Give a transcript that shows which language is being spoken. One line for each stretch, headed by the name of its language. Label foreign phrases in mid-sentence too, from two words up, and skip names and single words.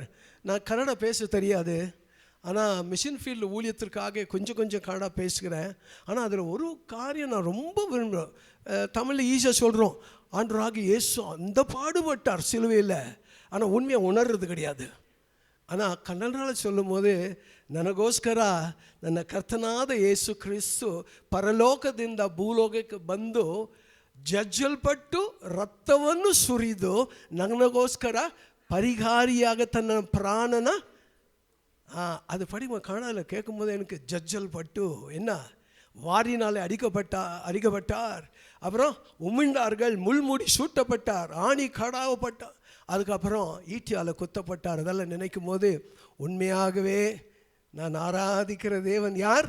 Tamil: நான் கன்னடா பேச தெரியாது, ஆனால்
English: mission field
Tamil: ஊழியத்திற்காக கொஞ்சம் கன்னடா பேசுகிறேன். ஆனால் அதில் ஒரு காரியம் நான் ரொம்ப விரும்புகிறேன். தமிழில் ஈஸியாக சொல்கிறோம், ஆண்டவராகிய இயேசு அந்த பாடுபட்டார் சிலுவையில், ஆனால் உண்மையை உணர்றது கிடையாது. ஆனால் ಕನ್ನಡದಲ್ಲಿ சொல்லும் போது,
Kannada: ನನಗೋಸ್ಕರ ನನ್ನ ಕರ್ತನಾದ ಯೇಸು ಕ್ರಿಸ್ತು ಪರಲೋಕದಿಂದ ಭೂಲೋಕಕ್ಕೆ ಬಂದು ಜಜ್ಜಲ್ಪಟ್ಟು ರಕ್ತವನ್ನು ಸುರಿದು ನನಗೋಸ್ಕರ ಪರಿಹಾರಿಯಾಗ ತನ್ನ ಪ್ರಾಣನ
Tamil: அது படிமா காணல கேட்கும்போது எனக்கு ஜட்ஜல்பட்டு என்ன வாரினாலே அடிக்கப்பட்டார், அப்புறம் உமிழ்ந்தார்கள், முள்முடி சூட்டப்பட்டார், ஆணி கடாவப்பட்டார், அதுக்கப்புறம் ஈட்டியால் குத்தப்பட்டார். அதெல்லாம் நினைக்கும் போது உண்மையாகவே நான் ஆராதிக்கிற தேவன் யார்?